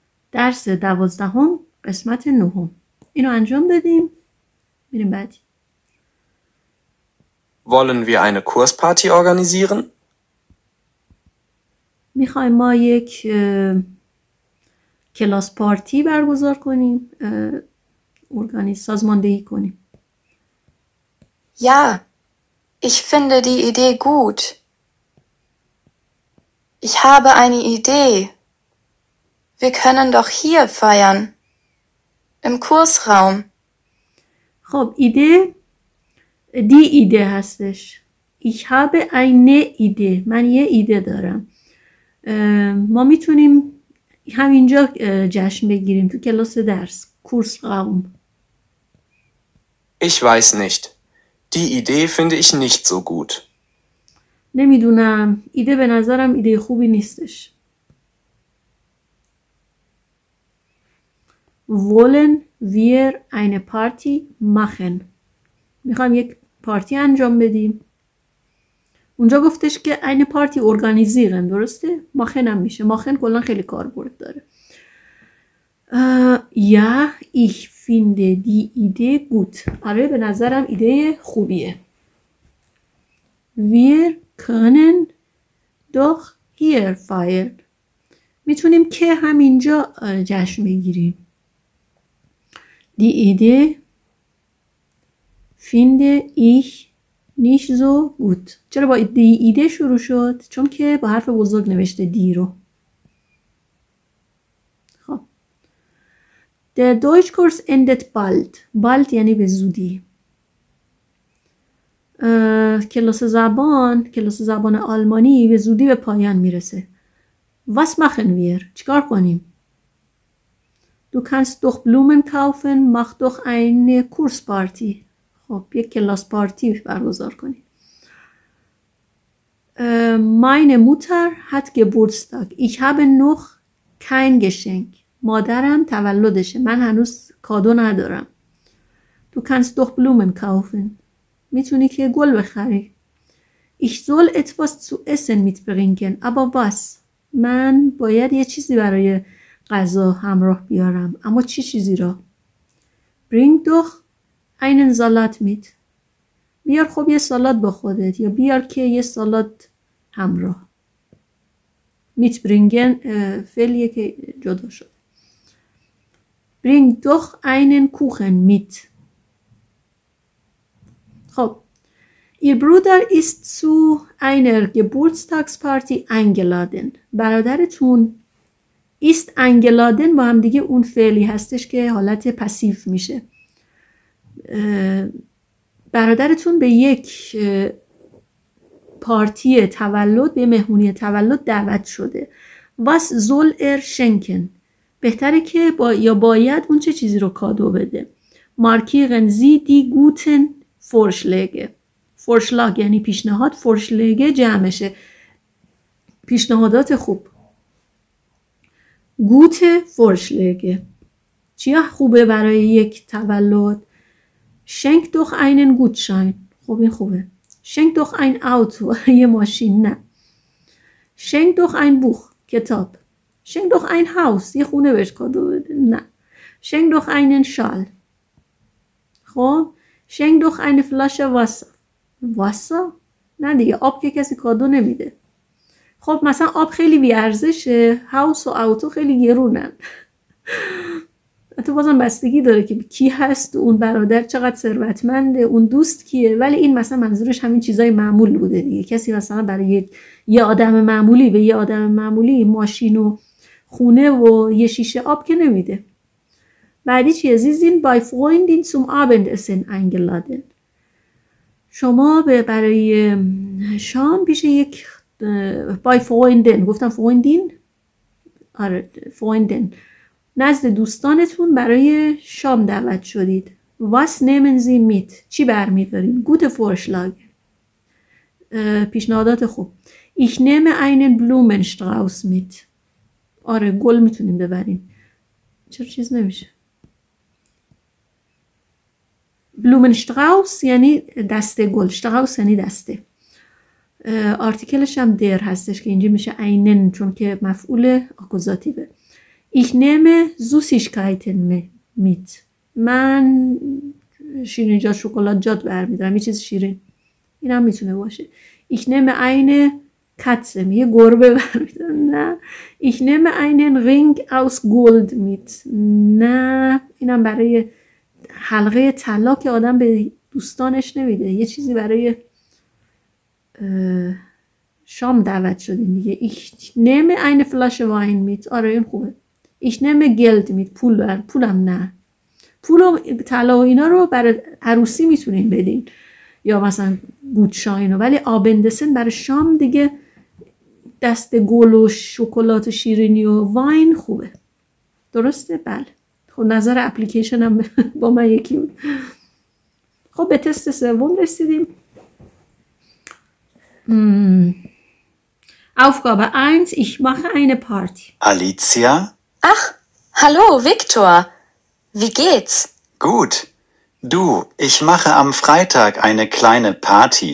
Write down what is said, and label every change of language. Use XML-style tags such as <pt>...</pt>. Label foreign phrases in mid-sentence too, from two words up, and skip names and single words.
<fa>درس 12 قسمت 9. اینو انجام بدیم. میریم بعدی.</fa> <de>Wollen wir eine Kursparty organisieren?</de> <fa>میخوایم ما یک کلاس پارتی برگزار کنیم، سازماندهی کنیم.</fa> <de>Ja, ich finde die Idee gut. Ich habe eine Idee. Wir können doch hier feiern. Im Kursraum.</de> <fa>خب</fa> <de>Die Idee</de> <fa>هستش.</fa> <de>Ich habe eine Idee.</de> <fa>من یه ایده دارم. ما میتونیم همینجا جشن بگیریم تو کلاس درس.</fa> <de>Kursraum. Ich weiß nicht. Die Idee finde ich nicht so gut.</de> <fa>نمیدونم. ایده به نظرم ایده خوبی نیستش.</fa> <de>Wollen wir eine Party machen?</de> <fa>میخوایم یک پارتی انجام بدیم. اونجا گفتش که</fa> <de>eine Party organisieren،</de> <fa>درسته؟ machen هم میشه. machen کلا خیلی کاربرد داره.</fa> <de>Ja, ich finde die Idee gut.</de> <fa>آره به نظرم ایده خوبیه.</fa> <de>Wir können doch hier feiern.</de> <fa>میتونیم که همینجا جشن بگیریم.</fa> <de>Die Idee finde ich nicht so gut.</de> <fa>چرا با ایده شروع شد؟ چون که با حرف بزرگ نوشته دی رو. خب.</fa> <de>Der Deutschkurs endet bald.</de> <fa>bald یعنی به زودی. کلاس زبان آلمانی به زودی به پایان میرسه.</fa> <de>Was machen wir?</de> <fa>چیکار کنیم؟</fa> <de>Du kannst doch Blumen kaufen, mach doch eine Kursparty.</de> <fa>خب یک کلاس پارتی برگزار کنیم.</fa> <de>Meine Mutter hat Geburtstag. Ich habe noch kein Geschenk.</de> <fa>مادرم تولدشه. من هنوز کادو ندارم.</fa> <de>Du kannst doch Blumen kaufen.</de> <fa>میتونی که گل بخری.</fa> <de>Ich soll etwas zu essen mitbringen. Aber was?</de> <fa>من باید یه چیزی برای غذا همراه بیارم. اما چی چیزی را؟</fa> <de>Bring doch einen Salat mit.</de> <fa>بیار خب یه سالاد با خودت، یا بیار که یه سالاد همراه. mitbringen فعلیه که جدا شد.</fa> <de>Bring doch einen Kuchen mit. خب Ihr Bruder ist zu einer Geburtstagsparty eingeladen.</de> <fa>برادرتون</fa> <de>ist eingeladen</de> <fa>با هم دیگه اون فعلی هستش که حالت پسیو میشه. برادرتون به یک پارتی تولد، به مهمونی تولد دعوت شده.</fa> <de>Was soll er schenken?</de> <fa>بهتره که باید اون چه چیزی رو کادو بده.</fa> <de>Markieren Sie die guten Vorschläge.</de> <fa>Vorschlag یعنی پیشنهاد، Vorschläge جمعشه. پیشنهادات خوب.</fa> <de>Gute Vorschläge.</de> <fa>چیا خوبه برای یک تولد؟</fa> <de>Schenk doch einen Gutschein.</de> <fa>خب این خوبه.</fa> <de>Schenk doch ein Auto.</de> <fa>یه ماشین نه.</fa> <de>Schenk doch ein Buch. کتاب. Schenk doch ein Haus.</de> <fa>یه خونه بهش کادو بده. نه.</fa> <de>Schenk doch einen Schal.</de> <fa>خب.</fa> <de>Schenk doch eine Flasche Wasser. Wasser؟</de> <fa>نه دیگه آب که کسی کادو نمیده. خب مثلا آب خیلی بیارزشه. هاوس و آوتو خیلی گرونن. تو بازم بستگی داره که کی هست، اون برادر چقدر ثروتمنده، اون دوست کیه. ولی این مثلا منظورش همین چیزای معمول بوده دیگه. کسی مثلا برای یه آدم معمولی به یه آدم معمولی ماشین و خونه و یه شیشه آب که نمیده. بعدی چیه؟</fa> <de>Sie sind bei Freundin zum Abendessen eingeladen.</de> <fa>شما برای شام پیش یک</fa> <de>bei Freundin،</de> <fa>گفتم Freundin؟ آره Freundin. نزد دوستانتون برای شام دعوت شدید.</fa> <de>Was nehmen Sie mit؟</de> <fa>چی برمیدارید؟</fa> <de>Gute Vorschlag.</de> <fa>پیشنهادات خوب.</fa> <de>Ich nehme einen Blumenstrauß mit.</de> <fa>آره گل میتونیم ببریم. چرا چیز نمیشه؟ Blumenstrauß یعنی دسته گل. Strauß یعنی دسته. آرتیکلش هم در هستش که اینجا میشه einen چون که مفعول آکوزاتیوه.</fa> <de>Ich nehme Süßigkeiten mit.</de> <fa>من شیرینیجات شکلاتجات برمیدارم، یه چیز شیرین. این هم میتونه باشه.</fa> <de>Ich nehme eine Katze.</de> <fa>یه گربه برمیدارم. نه.</fa> <de>Ich nehme einen Ring aus Gold mit.</de> <fa>نه. اینم برای حلقه طلا که آدم به دوستانش نمیده. یه چیزی برای شام دعوت شدیم دیگه.</fa> <de>Ich nehme eine Flasche Wein mit.</de> <fa>آره این خوبه.</fa> <de>Ich nehme Geld mit.</de> <fa>پولم نه. پول و طلا و اینا رو برای عروسی میتونین بدین یا مثلا گوتشاین، ولی آبندسن برای شام دیگه دست گل و شکلات و شیرینی و واین خوبه. درسته؟ بله. خب نظر اپلیکیشن هم با من یکی بود. خب به تست سوم رسیدیم.</fa> <de>Aufgabe 1. Ich mache eine Party. Alicia? Ach, hallo, Viktor. Wie geht's? Gut. Du, ich mache am Freitag eine kleine Party.</de>